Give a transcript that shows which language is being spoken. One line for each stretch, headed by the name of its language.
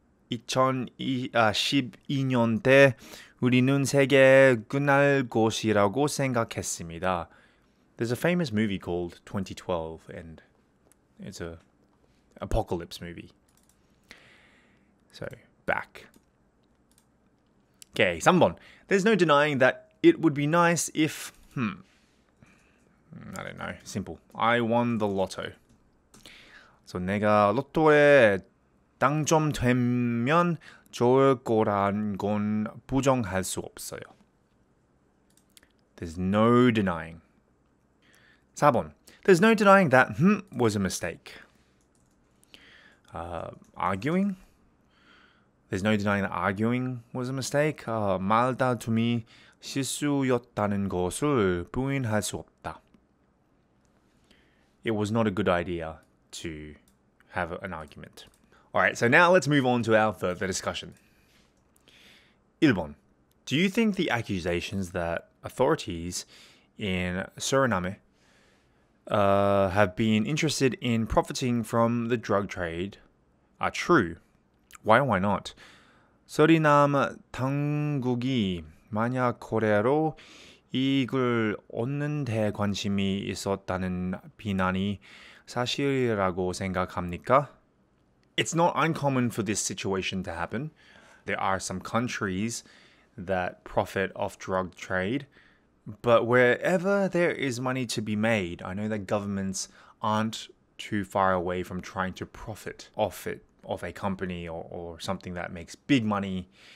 Korean: 2012년대 우리는 세계 끝날 것이라고 생각했습니다.
English: There's a famous movie called 2012 and it's a apocalypse movie. So, back. Okay, 3번. There's no denying that it would be nice if, I don't know, simple. I won the lotto.
Korean: So, 내가 로또에 당첨되면 좋을 거란 건 부정할 수 없어요.
English: There's no denying. 4번. There's no denying that was a mistake. Arguing. There's no denying that arguing was a mistake.
Korean: 말다툼이 실수였다는 것을 부인할 수 없다.
English: It was not a good idea to have an argument. Alright, so now let's move on to our further discussion. 1번. Do you think the accusations that authorities in Suriname have been interested in profiting from the drug trade are true? Why or why not?
Korean: 서리남 당국이 만약 거래로 이익을 얻는 데 관심이 있었다는 비난이 사실이라고 생각합니까?
English: It's not uncommon for this situation to happen. There are some countries that profit off drug trade, but wherever there is money to be made, I know that governments aren't too far away from trying to profit off it, of a company or something that makes big money.